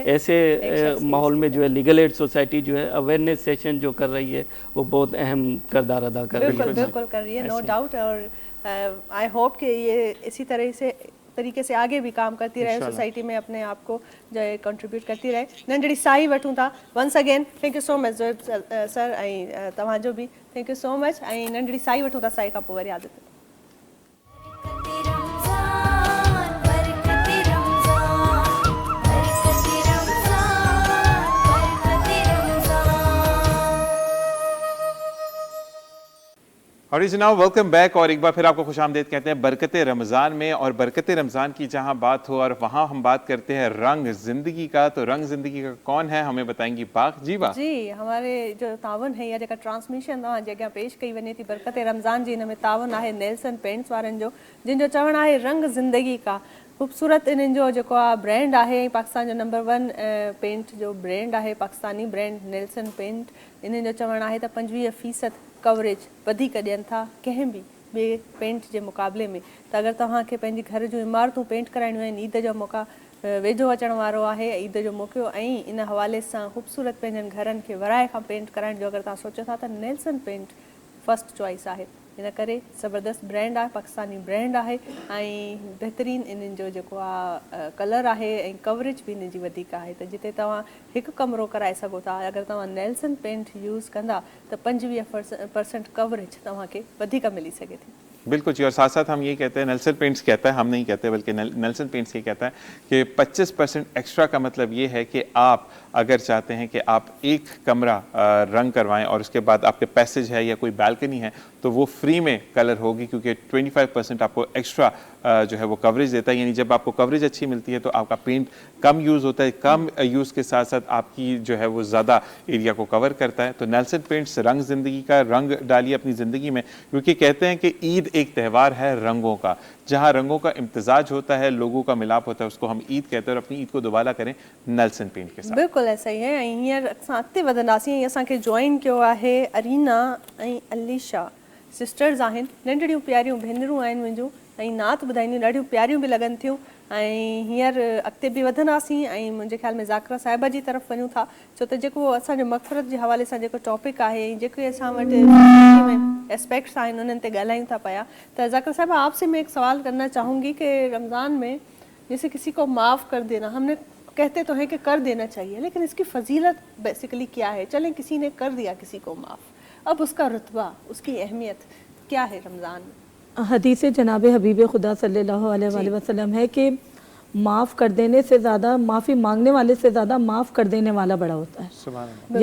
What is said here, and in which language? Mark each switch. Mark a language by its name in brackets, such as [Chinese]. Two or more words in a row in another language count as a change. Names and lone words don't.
[Urdu] ایسے ماحول میں جو ہے [English] legal aid society [Urdu] جو ہے [English] awareness session [Urdu] جو کر رہی ہے وہ بہت اہم کردار ادا کر رہی ہے. بالکل کر رہی ہے, [English] no doubt. [Urdu] اور [English] I hope [Urdu] کہ یہ اسی طریقے سے آگے بھی کام کرتی رہے، سوسائٹی میں اپنے آپ کو جو ہے کنٹریبیوٹ کرتی رہے. [Sindhi] नंढड़ी साई वठूं था। [English] once again thank you so much sir, [Sindhi] ऐं तव्हांजो बि [English] thank you so much. [Sindhi] ऐं नंढड़ी साई वठूं था, साई खां पोइ वरी आदत। [Urdu] اور جناب [English] welcome back, [Urdu] اور ایک بار پھر آپ کو خوش آمدید کہتے ہیں برکت رمضان میں. اور برکت رمضان کی جہاں بات ہو اور وہاں ہم بات کرتے ہیں رنگ زندگی کا. تو رنگ زندگی کا کون ہے، ہمیں بتائیں گی پاک جی. बा جی، ہمارے جو تعاون ہے یا [Sindhi] जेका ट्रांसमिशन तव्हां जगह पेश कई वञे थी बरकत रमज़ान जी, हिन में तावन आहे नेल्सन पेंट्स वारनि जो, जिन जो चवणु आहे रंग ज़िंदगी का। ख़ूबसूरत इन्हनि जो जेको आहे ब्रांड आहे, पाकिस्तान जो नंबर 1 पेंट जो ब्रांड आहे, पाकिस्तानी ब्रांड नेल्सन पेंट। इन्हनि जो चवणु आहे त 25% कवरेज वधीक ॾियनि था कंहिं बि ॿिए पेंट जे मुक़ाबले में। त अगरि तव्हांखे पंहिंजी घर जूं इमारतूं पेंट कराइणियूं आहिनि, ईद जो मौका वेझो अचण वारो आहे, ईद जो मौक़ो, ऐं इन हवाले सां ख़ूबसूरत पंहिंजनि घरनि खे वराए खां पेंट कराइण जो अगरि तव्हां सोचो था त नेल्सन पेंट [English] first choice [Sindhi] आहे। इन करे ज़बरदस्त ब्रांड आहे, पाकिस्तानी ब्रांड आहे, ऐं बहितरीनु इन्हनि जो जेको आहे कलर आहे ऐं कवरेज बि इन्हनि जी वधीक आहे। त जिते तव्हां हिकु कमरो कराए सघो था, अगरि तव्हां नेल्सन पेंट यूज़ कंदा त 25% कवरेज तव्हांखे वधीक मिली सघे थी। [Urdu] بالکل جی. اور ساتھ ساتھ ہم یہ کہتے ہیں، نیلسن پینٹس کہتا ہے، ہم نہیں کہتے بلکہ نیلسن پینٹس یہ کہتا ہے کہ 25% ایکسٹرا کا مطلب یہ ہے کہ آپ اگر چاہتے ہیں کہ آپ ایک کمرہ رنگ کروائیں اور اس کے بعد آپ کے پیسیج ہے یا کوئی بالکنی ہے تو وہ فری میں کلر ہوگی، کیونکہ 25% آپ کو ایکسٹرا جو ہے وہ کوریج دیتا ہے. یعنی جب آپ کو کوریج اچھی ملتی ہے تو آپ کا پینٹ کم یوز ہوتا ہے، کم یوز کے ساتھ ساتھ آپ کی جو ہے وہ زیادہ ایریا کو کور کرتا ہے. تو نیلسن پینٹس رنگ زندگی کا، رنگ ڈالیے اپنی زندگی میں، کیونکہ کہتے ہیں کہ عید ایک تہوار ہے رنگوں کا، جہاں رنگوں کا امتزاج ہوتا ہے، لوگوں کا ملاپ ہوتا ہے، اس کو ہم عید کہتے ہیں. اور اپنی عید کو دوبارہ کریں نیلسن پینٹ کے ساتھ. بالکل ایسا ہی ہے. [Sindhi] ऐं हींअर असां अॻिते वधंदासीं। असांखे जॉइन कयो आहे अरीना ऐं अलीशा, सिस्टर्स आहिनि, नंढड़ियूं प्यारियूं भेनरूं आहिनि मुंहिंजूं, ऐं नात ॿुधाईंदियूं ॾाढियूं प्यारियूं बि लॻनि थियूं। ऐं हींअर अॻिते बि वधंदासीं ऐं मुंहिंजे ख़्याल में ज़ाकिरा साहिबा जी तरफ़ वञूं था, छो त जेको असांजो मग़फ़िरत जे हवाले सां जेको टॉपिक आहे ऐं जेके असां वटि एस्पेक्ट्स आहिनि उन्हनि ते ॻाल्हायूं था पिया। त ज़ाकिरा साहिबा, [Urdu] آپ سے میں ایک سوال کرنا چاہوں گی کہ رمضان میں جیسے کسی کو معاف کر دینا، ہم نے کہتے تو ہیں کہ کر دینا چاہیے، لیکن اس کی فضیلت بیسکلی کیا ہے? چلیں کسی نے کر دیا کسی کو معاف، اب اس کا رتبہ، اس کی اہمیت کیا ہے رمضان میں? حدیث جناب حبیب خدا [Arabic] صلى الله عليه وسلم [Urdu] ہے کہ معاف کر دینے سے زیادہ، معافی مانگنے والے سے زیادہ معاف کر دینے والا بڑا ہوتا ہے.